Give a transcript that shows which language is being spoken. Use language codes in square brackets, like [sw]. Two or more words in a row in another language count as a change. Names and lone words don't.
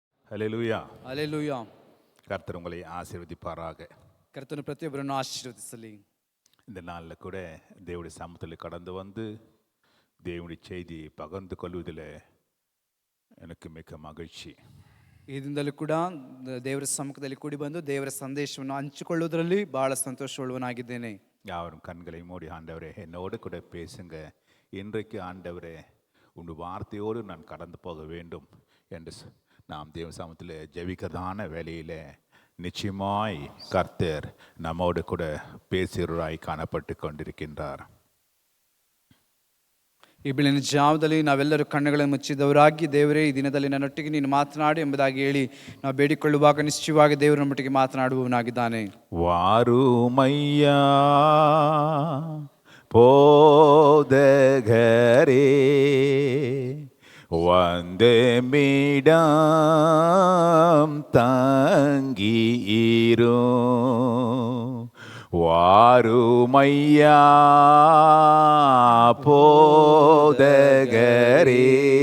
[kn] ಹಲ್ಲೆಲೂಯಾ. ಹಲ್ಲೆಲೂಯಾ. [ta] கர்த்தர் உங்களை ஆசீர்வதிப்பாராக. [kn] ಕರ್ತನು ಪ್ರತಿಯೊಬ್ಬರನ್ನು ಆಶೀರ್ವದಿಸಲಿ. [ta] இந்த நாளில் கூட தேவனுடைய சமூகத்தில் கடந்து வந்து தேவனுடைய செய்தியை பகிர்ந்து கொள்வதில் எனக்கு மிக்க மகிழ்ச்சி. [kn] ಈ ದಿನದಲ್ಲೂ ಕೂಡ ದೇವರ ಸಮ್ಮುಖದಲ್ಲಿ ಕೂಡಿ ಬಂದು ದೇವರ ಸಂದೇಶವನ್ನು ಹಂಚಿಕೊಳ್ಳುವುದರಲ್ಲಿ ಬಹಳ ಸಂತೋಷವುಳ್ಳವನಾಗಿದ್ದೇನೆ. [ta] யாவரும் கண்களை மூடி, ஆண்டவரே என்னோடு கூட பேசுங்க, இன்றைக்கு ஆண்டவரே உன் வார்த்தையோடு நான் கடந்து போக வேண்டும் என்று நாம் தேவ சமூகத்தில் ஜெபிக்கிறதான வேலையில் நிச்சயமாய் கர்த்தர் நம்மோடு கூட பேசுகிறாய் காணப்பட்டு கொண்டிருக்கின்றார். [kn] ಈ ಬೆಳಗಿನ ಜಾವದಲ್ಲಿ ನಾವೆಲ್ಲರೂ ಕಣ್ಣುಗಳನ್ನು ಮುಚ್ಚಿದವರಾಗಿ, ದೇವರೇ ಈ ದಿನದಲ್ಲಿ ನನ್ನೊಟ್ಟಿಗೆ ನೀನು ಮಾತನಾಡು ಎಂಬುದಾಗಿ ಹೇಳಿ ನಾವು ಬೇಡಿಕೊಳ್ಳುವಾಗ ನಿಶ್ಚಯವಾಗಿ ದೇವರು ನಮ್ಮೊಟ್ಟಿಗೆ ಮಾತನಾಡುವವನಾಗಿದ್ದಾನೆ. [ta] ವಾರುಮಯ್ಯ போதகரே வந்தமிடம் தங்கீரும், வாருமையா போதகரே